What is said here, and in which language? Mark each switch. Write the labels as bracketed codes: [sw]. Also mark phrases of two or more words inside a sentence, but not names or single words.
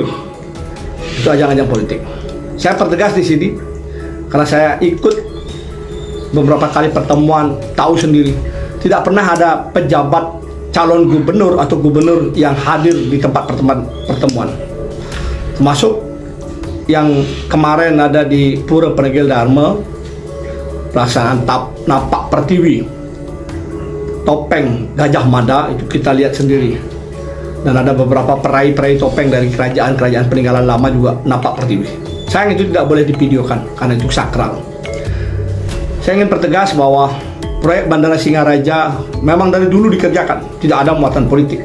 [id] Itu ajang-ajang politik. Saya pertegas di sini karena saya ikut beberapa kali pertemuan, tahu sendiri tidak pernah ada pejabat calon gubernur atau gubernur yang hadir di tempat pertemuan. Termasuk yang kemarin ada di Pura Penegel Dharma, pelaksanaan napak pertiwi topeng Gajah Mada, itu kita lihat sendiri. Dan ada beberapa peraih-peraih topeng dari kerajaan-kerajaan peninggalan lama juga napak pertiwi. Sayang itu tidak boleh divideokan karena itu sakral. Saya ingin pertegas bahwa proyek Bandara Singaraja memang dari dulu dikerjakan, tidak ada muatan politik.